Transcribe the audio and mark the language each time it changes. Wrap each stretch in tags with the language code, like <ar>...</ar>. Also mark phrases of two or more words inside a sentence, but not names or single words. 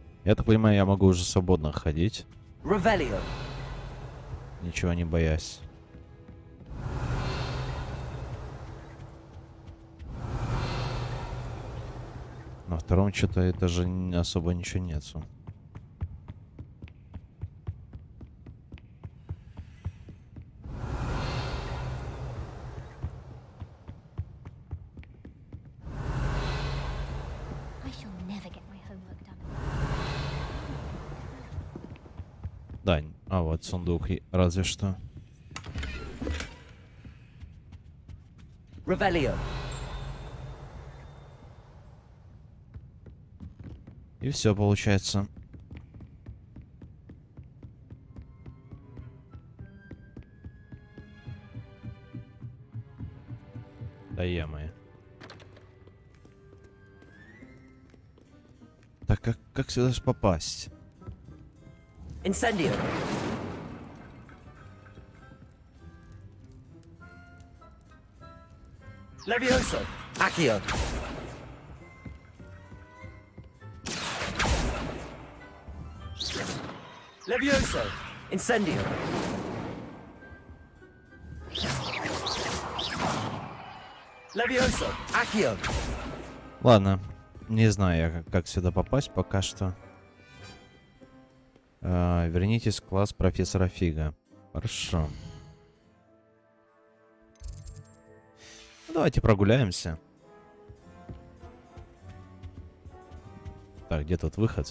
<ru>Я так понимаю, я могу уже свободно ходить, Revelio. ничего не боясь. На втором что-то это же особо ничего нету.</ru> <en>I shall never get my homework done.</en> <ru>Да, а вот сундук, разве что. Revelio. И все получается. Да е-мое. Так, как сюда же попасть? Incendio. Levioso. Accio. Levioso. Incendio. Levioso. Accio. Ладно, не знаю я, как сюда попасть пока что. Вернитесь в класс профессора Фига. Хорошо. Ну, давайте прогуляемся. Так, где тут выход?</ru>